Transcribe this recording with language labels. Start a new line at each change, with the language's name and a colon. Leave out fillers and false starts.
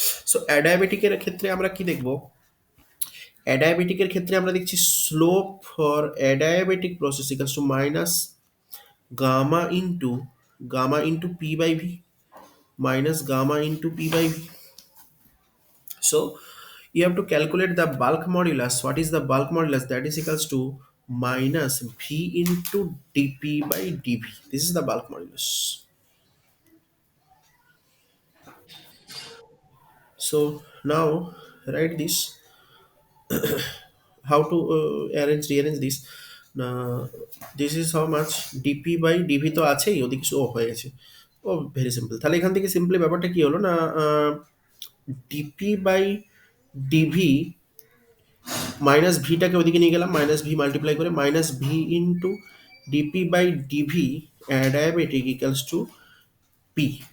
English: so
Bangla: অ্যাডায়াবেটিকের ক্ষেত্রে আমরা কি দেখব? অ্যাডায়াবেটিকের ক্ষেত্রে আমরা দেখছি
English: Slope for adiabatic process equals to minus gamma into P by V, minus gamma into P by V. So you have to calculate the bulk modulus. What is the bulk modulus? That is equals to minus V into dP by dV. This is the bulk modulus. So now write this. How to rearrange this? Now this is how much dP by dV
Bangla: তো আছেই, ওদিকে show হয়ে গেছে।
English: Oh very simple.
Bangla: তাহলে এখান থেকে simply ব্যাপারটা কি হলো না, ডিপি বাই ডিভি মাইনাস ভিটাকে ওদিকে নিয়ে গেলাম,
English: Minus V multiply করে minus V into dP by dV diabetic equals to P.